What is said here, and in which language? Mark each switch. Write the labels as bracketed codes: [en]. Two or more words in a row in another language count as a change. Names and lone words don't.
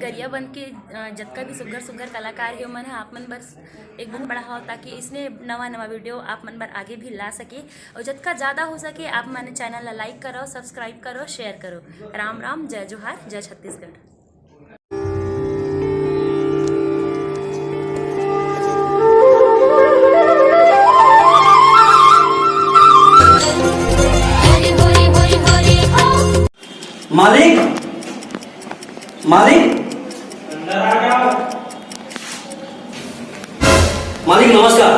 [hne] बन के जतका भी सुग्घर सुग्घर कलाकार हे ओमन ह आप मन बर एक बहुत बड़ा हो ताकि इसने नवा नवा वीडियो आप मन बर आगे भी ला सके और जतका ज़्यादा हो सके आप मन चैनल ला लाइक करो, सब्सक्राइब करो, शेयर करो। राम राम, जय जोहार, जय छत्तीसगढ़। मालिक मालिक मालिक नमस्कार।